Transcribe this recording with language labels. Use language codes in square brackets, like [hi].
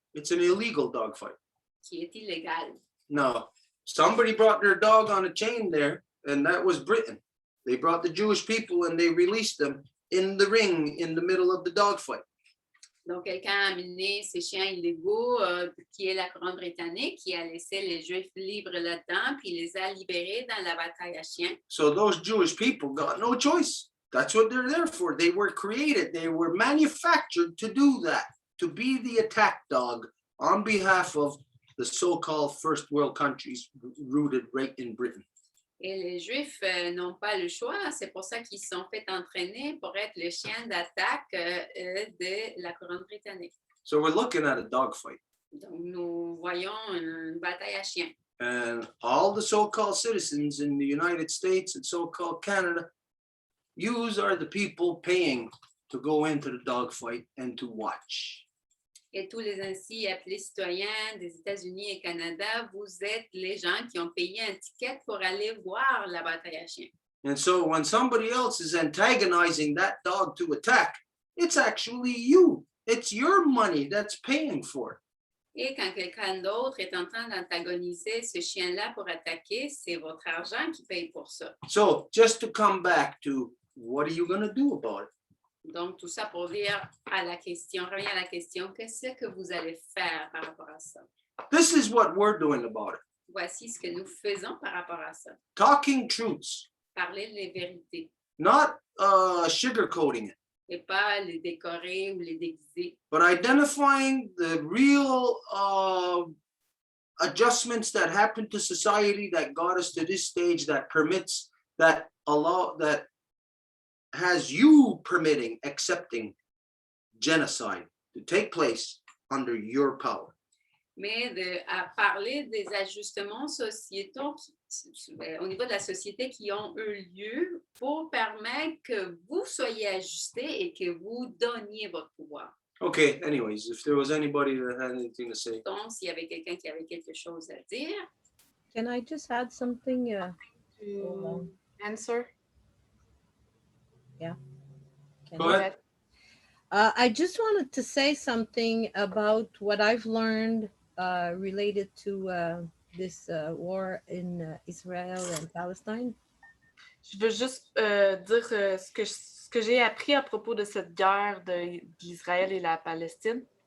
[en] It's an illegal dogfight. [fr] qui est illégale. [en] No, somebody brought their dog on a chain there, and that was Britain. They brought the Jewish people and they released them in the ring in the middle of the dogfight. [fr] Donc, quelqu'un a amené ces chiens illégaux, qui est la couronne britannique, qui a laissé les Juifs libres là-dedans, puis les a libérés dans la bataille à chiens. [en] So those Jewish people got no choice. That's what they're there for. They were created, they were manufactured to do that, to be the attack dog on behalf of the so-called first world countries rooted right in Britain. [fr] Et les Juifs n'ont pas le choix. C'est pour ça qu'ils se sont fait entraîner pour être le chien d'attaque de la couronne britannique. [en] So we're looking at a dogfight. [fr] Donc, nous voyons une bataille à chiens. [en] And all the so-called citizens in the United States and so-called Canada, yous are the people paying to go into the dogfight and to watch. [fr] Et tous les ainsi appelés citoyens des États-Unis et Canada, vous êtes les gens qui ont payé un ticket pour aller voir la bataille à chiens. [en] And so when somebody else is antagonizing that dog to attack, it's actually you. It's your money that's paying for it. [fr] Et quand quelqu'un d'autre est en train d'antagoniser ce chien-là pour attaquer, c'est votre argent qui paye pour ça. [en] So just to come back to what are you going to do about it? [fr] Donc, tout ça pour dire à la question, revient à la question, qu'est-ce que vous allez faire par rapport à ça? [en] This is what we're doing about it. [fr] Voici ce que nous faisons par rapport à ça. [en] Talking truths, [fr] Parler les vérités [en] not sugarcoating it, [fr] et pas les décorer ou les déguiser, [en] but identifying the real adjustments that happen to society that got us to this stage that permits, that allow, that has you permitting, accepting genocide to take place under your power. [fr] mais à parler des ajustements sociétaux au niveau de la société qui ont eu lieu pour permettre que vous soyez ajustés et que vous donniez votre pouvoir. [en] Okay, anyways, if there was anybody that had anything to say. [fr] Donc, s'il y avait quelqu'un qui avait quelque chose à dire, [en] Can I just add something? To answer. Go ahead. I just wanted to say something about what I've learned related to this war in Israel and Palestine. [fr] Je veux juste dire ce que j'ai appris à propos de cette guerre d'Israël et la Palestine.